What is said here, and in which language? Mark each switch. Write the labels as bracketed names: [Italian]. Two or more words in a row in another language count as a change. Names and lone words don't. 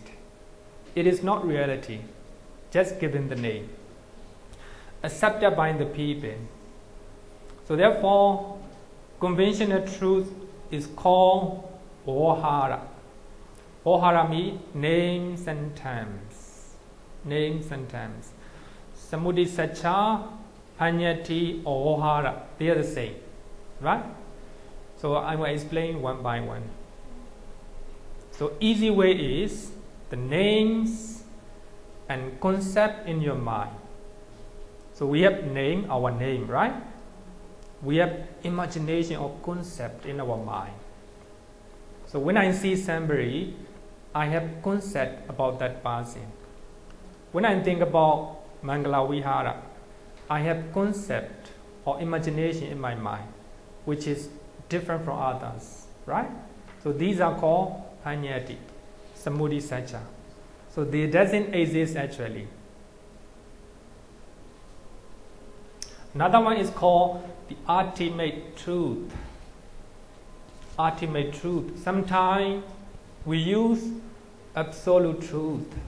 [English] It is not reality, just given the name, accepted by the people. So therefore, conventional truth is called Ohara. Ohara means names and terms. [Pali] Sammuti Saccā, paññatti, [English] or Ohara, they are the same, right? So I will explain one by one. So easy way is the names and concept in your mind. So we have our name, right? We have imagination or concept in our mind. So when I see somebody, I have concept about that person. When I think about Mangala Vihara, I have concept or imagination in my mind, which is different from others, right? So these are called [Pali] paññatti, sammuti Saccā. [English] So they doesn't exist actually. Another one is called the ultimate truth. Ultimate truth. Sometimes we use absolute truth.